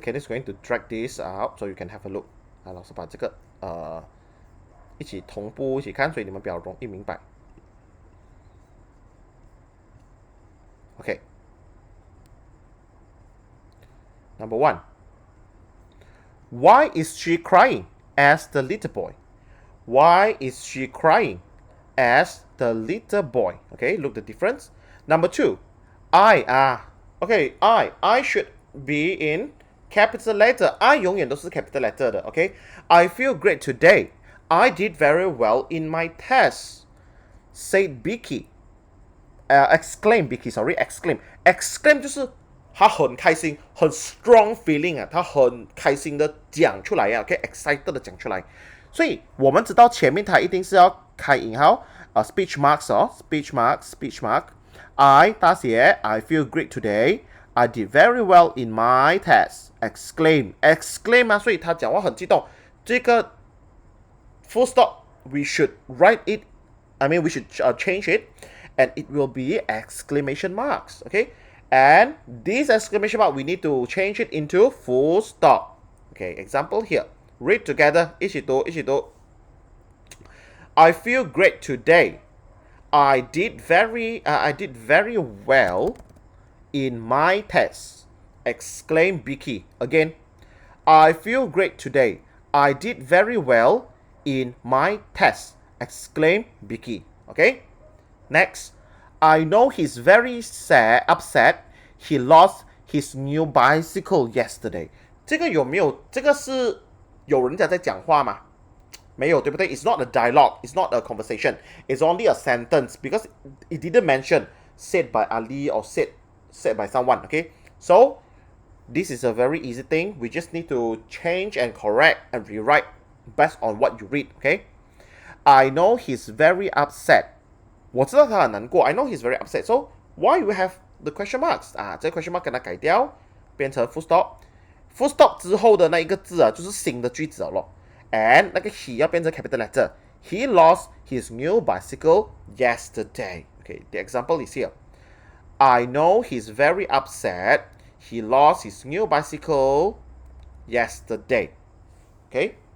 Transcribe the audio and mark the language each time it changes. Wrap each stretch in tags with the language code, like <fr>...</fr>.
<en>Kenny is going to drag this out so you can have a look.</en> <zh>老师把这个一起同步一起看，所以你们比较容易明白。</zh> <en>Okay. Number 1. Why is she crying? Asked the little boy. Why is she crying? Asked the little boy. Okay, look the difference. Number 2. I should be in capital letter. I</en> <zh>永远都是</zh> <en>capital letter 的 Okay. I feel great today. I did very well in my test. Said Becky. Exclaim Becky, sorry, exclaim</en> <zh>就是他很开心，很 strong feeling 啊，他很开心的讲出来啊 ，OK， excited 的讲出来，所以我们知道前面它一定是要开引号speech marks 哦 ，speech mark。</zh> <en>I 大写 I feel great today. I did very well in my test.</en> <zh>Exclaim 啊，所以他讲话很激动。这个 full stop</zh> <en>we should write it, we should change it, and it will be exclamation marks, okay? And this exclamation mark, we need to change it into full stop. Okay, example here. Read together.</en> <zh>一起读，一起读。</zh> <en>I feel great today. I did very well in my test. Exclaimed Vicky. Again, I feel great today. I did very well in my test. Exclaimed Vicky. Okay? Next, I know he's very upset. He lost his new bicycle yesterday.</en> <zh>这个有没有？这个是有人家在讲话吗？没有，对不对？</zh> <en>It's not a dialogue. It's not a conversation. It's only a sentence because it didn't mention said by Ali or said by someone. Okay, so this is a very easy thing. We just need to change and correct and rewrite based on what you read. Okay, I know he's very upset.</en> <zh>我知道他很难过。</zh> <en>I know he's very upset. So why we have the question marks 啊？ 这个 question mark</en> <zh>给它改掉，变成</zh> <en>full stop。</en> <zh>full stop 之后的那一个字啊，就是新的句子了咯。</zh> <en>And 那个 he 要变成 capital letter. He lost his new bicycle yesterday. Okay, the example is here. I know he's very upset. He lost his new bicycle yesterday. Okay.</en>